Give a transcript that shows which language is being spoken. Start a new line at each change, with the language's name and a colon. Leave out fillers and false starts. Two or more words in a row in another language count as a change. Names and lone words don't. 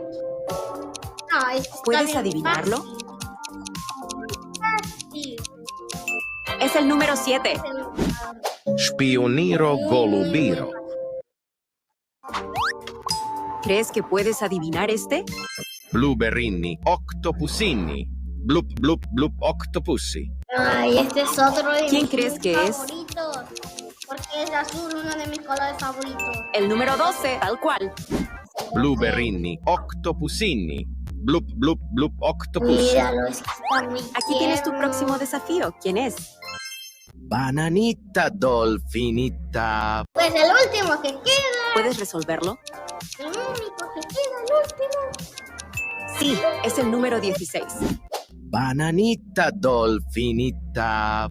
Spanish: No, este está ¿Puedes bien adivinarlo? fácil. Es el número 7. Spioniro golubiro. ¿Crees que puedes adivinar este? Blueberrini octopusini. Blup blup blup octopusi. Ay, este es otro de ¿Quién mis crees que es? favoritos. Porque es azul, uno de mis colores favoritos. El número 12, tal cual. Blueberrini octopusini. Blup blup blup octopusi. Míralo, es que está muy Aquí tienes tu tierno. próximo desafío. ¿Quién es? Bananita dolfinita. Pues el último que queda. ¿Puedes resolverlo? El único que queda, el último. Sí, es el número 16. Bananita dolfinita.